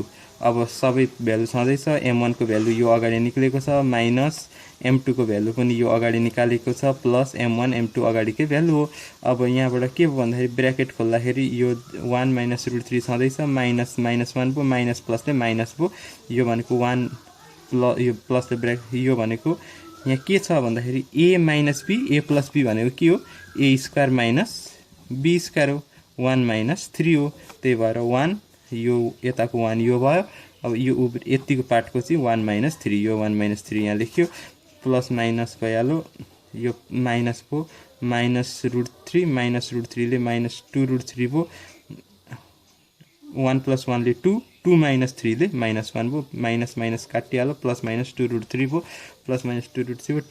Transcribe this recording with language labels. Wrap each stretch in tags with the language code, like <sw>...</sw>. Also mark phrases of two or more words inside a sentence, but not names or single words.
<ne>अब सबै भ्यालु छँदैछ, m1 को भ्यालु यो अगाडि निक्लेको छ, माइनस m2 को भ्यालु पनि यो अगाडि निकालेको छ, प्लस m1 m2 अगाडिकै भ्यालु हो। अब यहाँबाट के भयो भन्दाखेरि ब्र्याकेट खोल्दाखेरि यो 1 - √3 छँदैछ, माइनस -1 भयो, माइनस प्लसले माइनस भयो। यो भनेको 1 यो प्लसले ब्र्याकेट, यो भनेको यहाँ के छ भन्दाखेरि a - b, a + b भनेको के हो a² - b² हो, 1 - 3 हो। त्यही भएर 1 यो यताको 1 यो भयो। अब यो यतिको पार्टको चाहिँ 1 - 3, यो 1 - 3 यहाँ लेख्यो,</ne> <en>plus minus</en> <ne>भइहाल्यो, यो माइनस भयो, -√3 -√3 ले -2√3 भयो, 1 + 1 ले 2, 2 - 3 ले -1 भयो,</ne> <en>minus minus</en> <ne>काटिहाल्यो, प्लस -2√3 भयो, प्लस -2√3 भयो।</ne>